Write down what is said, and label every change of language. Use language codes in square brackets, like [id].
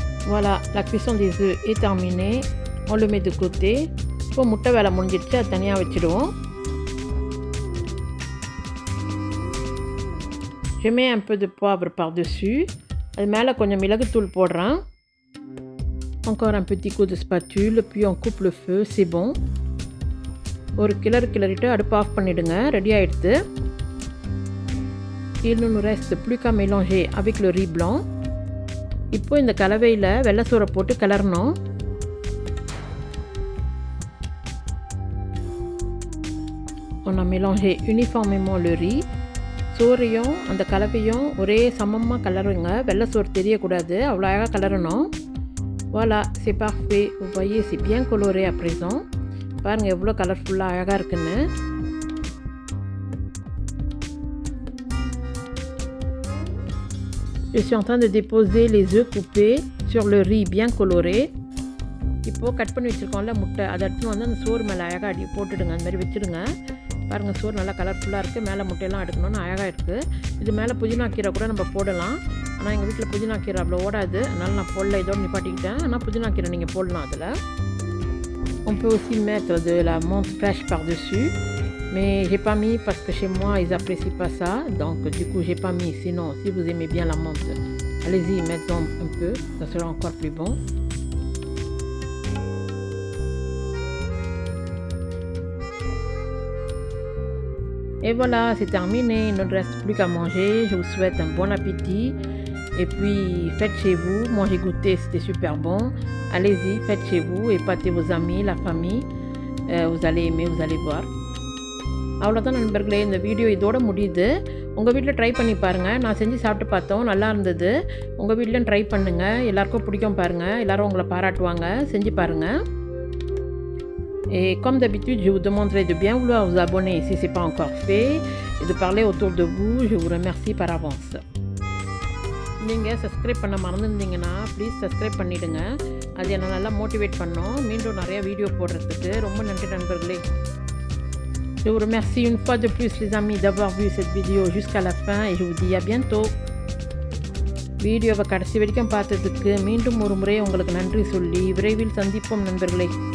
[fr] Voilà, la cuisson des œufs est terminée. On le met de côté. [ta] இப்போ முட்டை வேலை முடிஞ்சிடுச்சு, அது தனியாக வச்சுடுவோம். [fr] Je mets un peu de poivre par-dessus. [ta] அது மேலே கொஞ்சம் மிளகுத்தூள் போடுறேன். [fr] Encore un petit coup de spatule, puis on coupe le feu, c'est bon. [ta] ஒரு கிளறிட்டு அடுப்பு ஆஃப் பண்ணிவிடுங்க. ரெடி ஆகிடுது. [fr] Il ne nous reste plus qu'à mélanger avec le riz blanc. [ta] இப்போ இந்த கலவையில் வெள்ளை சோறை போட்டு கிளறணும். [fr] On a mélangé uniformément le riz. [ta] சோறையும் அந்த கலவையும் ஒரே சமமாக கிளறுங்க. வெள்ளை சோறு தெரியக்கூடாது, அவ்வளோ அழகாக கிளறணும். [fr] Voilà, c'est parfait. Vous voyez, c'est bien coloré à présent. [ta] பாருங்கள் எவ்வளோ கலர்ஃபுல்லாக அழகாக இருக்குன்னு. [fr] Je suis en train de déposer les œufs coupés sur le riz bien coloré. [ta] இப்போது கட் பண்ணி வச்சுருக்கோம்ல முட்டை, அதை எடுத்துன்னு வந்து அந்த சோறு மேலே அழகாக அடி போட்டுடுங்க. அந்த மாதிரி வச்சுடுங்க. பாருங்கள் சோறு நல்லா கலர்ஃபுல்லாக இருக்குது. மேலே முட்டையெல்லாம் எடுக்கணும்னு அழகாக இருக்குது. இது மேலே புதினா கீரை கூட நம்ம போடலாம். ஆனால் எங்கள் வீட்டில் புதினா கீரை அவ்வளோ ஓடாது, அதனால் நான் போடல, இதோடு நிப்பாட்டிக்கிட்டேன். ஆனால் புதினா கீரை நீங்கள் போடலாம் அதில். [fr] On peut aussi mettre de la menthe fraîche par-dessus. Mais j'ai pas mis parce que chez moi ils apprécient pas ça, donc du coup j'ai pas mis. Sinon si vous aimez bien la menthe, allez-y, mettez-en un peu, ça sera encore plus bon. Et voilà, c'est terminé, il ne reste plus qu'à manger. Je vous souhaite un bon appétit et puis faites chez vous. Moi j'ai goûté, c'était super bon. Allez-y, faites chez vous, épatez vos amis, la famille. Vous allez aimer, vous allez voir. [ta] அவ்வளோதான் நண்பர்களே, இந்த video இதோட முடியுது. உங்கள் வீட்டில் try பண்ணி பாருங்கள். நான் செஞ்சு சாப்பிட்டு பார்த்தோம், நல்லா இருந்தது. உங்கள் வீட்லையும் ட்ரை பண்ணுங்கள், எல்லாருக்கும் பிடிக்கும் பாருங்கள். எல்லோரும் உங்களை பாராட்டுவாங்க, செஞ்சு பாருங்கள். [fr] Et comme d'habitude, je vous demanderai de bien vouloir vous abonner si ce n'est pas encore fait et de parler autour de vous. Je vous remercie par avance. [ta] நீங்கள் சப்ஸ்கிரைப் பண்ண மறந்துருந்தீங்கன்னா ப்ளீஸ் சப்ஸ்கிரைப் பண்ணிவிடுங்க. அது என்னை நல்லா motivate பண்ணோம் மீண்டும் நிறையா video போடுறதுக்கு. ரொம்ப நன்றி நண்பர்களே. [fr] Je vous remercie une fois de plus les amis d'avoir vu cette vidéo jusqu'à la fin et je vous dis à bientôt. [ta] வீடியோவை கடைசி வரைக்கும் பார்த்ததுக்கு மீண்டும் ஒரு முறை உங்களுக்கு நன்றி சொல்லி விரைவில் சந்திப்போம் நண்பர்களே.